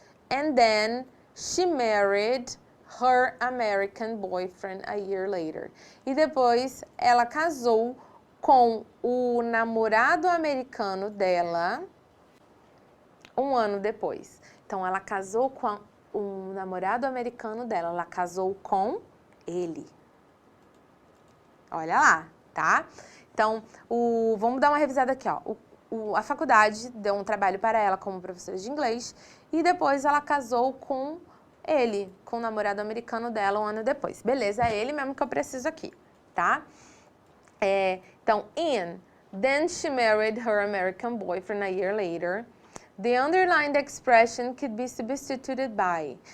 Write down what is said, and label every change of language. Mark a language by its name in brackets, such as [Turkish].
[English] And then she married her American boyfriend a year later. [Portuguese] E depois ela casou com o namorado americano dela um ano depois. Então, ela casou com o namorado americano dela. Ela casou com ele. Olha lá, tá? Então, vamos dar uma revisada aqui, ó. A faculdade deu um trabalho para ela como professora de inglês e depois ela casou com ele, com o namorado americano dela um ano depois. Beleza, é ele mesmo que eu preciso aqui, tá? [English] Então, then she married her American boyfriend a year later. The underlined expression could be substituted by.